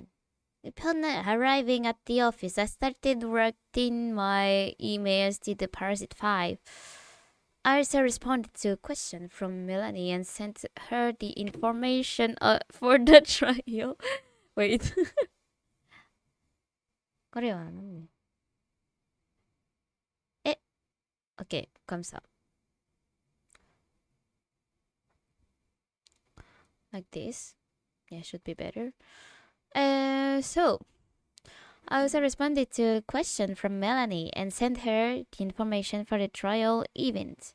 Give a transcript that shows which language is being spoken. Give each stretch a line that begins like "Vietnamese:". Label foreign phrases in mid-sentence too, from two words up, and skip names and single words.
English: Upon arriving at the office, I started writing my emails to the Parasite 5. I also responded to a question from Melanie and sent her the information for the trial. Wait.
Japanese: これは何?
French: Okay, comme ça.
English: Like this. Yeah, should be better. So I also responded to a question from Melanie and sent her the information for the trial event.